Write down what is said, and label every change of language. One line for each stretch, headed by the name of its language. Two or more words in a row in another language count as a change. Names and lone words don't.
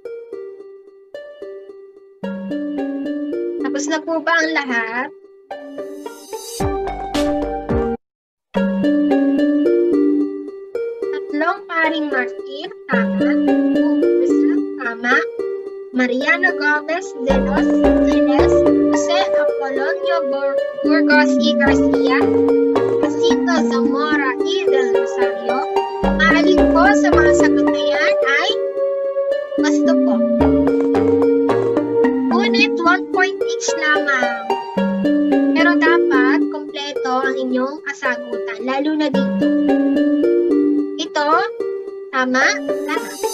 Filipino: Tapos na po ba ang lahat? Tatlong paring martir, tama. Tama. Mariano Gomez de los Angeles, Jose Apolonio Burgos y Garcia, Jacinto Zamora y del Rosario. Maalin po sa mga sagot na yan ay gusto po. Ngunit 1 point each lamang. Pero dapat kompleto ang inyong kasagutan, lalo na dito. Ito, tama? Tama.